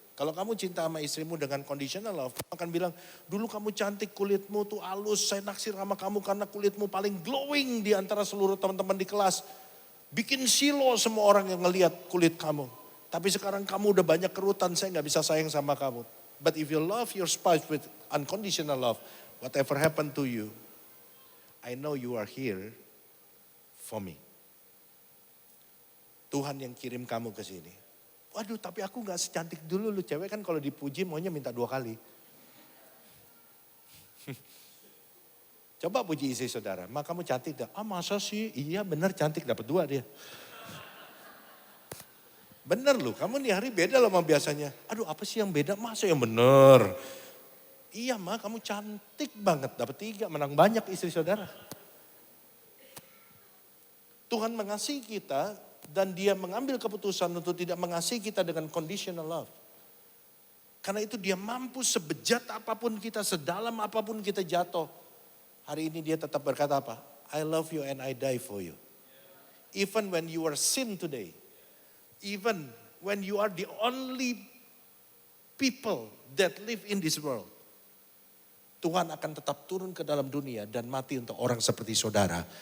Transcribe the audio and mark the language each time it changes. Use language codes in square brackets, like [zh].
[id] Kalau kamu cinta sama istrimu dengan [en] conditional love, [id] kamu akan bilang, dulu kamu cantik, kulitmu tuh halus, saya naksir sama kamu karena kulitmu paling glowing di antara seluruh teman-teman di kelas. Bikin silo semua orang yang ngelihat kulit kamu. Tapi sekarang kamu udah banyak kerutan, saya nggak bisa sayang sama kamu. [en] But if you love your spouse with unconditional love, whatever happened to you, I know you are here for me. [id] Tuhan yang kirim kamu ke sini. Waduh, tapi aku nggak secantik dulu lu. Cewek kan kalau dipuji maunya minta 2 kali. Coba puji istri saudara, "Ma kamu cantik dah." "Ah masa sih?" "Iya bener cantik, dapat 2 dia." Bener loh, kamu nih hari beda loh sama biasanya. Aduh apa sih yang beda? Masa yang bener? Iya Ma, kamu cantik banget, dapat 3, menang banyak istri saudara. Tuhan mengasihi kita dan dia mengambil keputusan untuk tidak mengasihi kita dengan [en] conditional love. [id] Karena itu dia mampu sebejat apapun kita, sedalam apapun kita jatuh. Hari ini dia tetap berkata apa? [en] I love you and I die for you. Even when you are sin today. Even when you are the only people that live in this world. [id] Tuhan akan tetap turun ke dalam dunia dan mati untuk orang seperti saudara.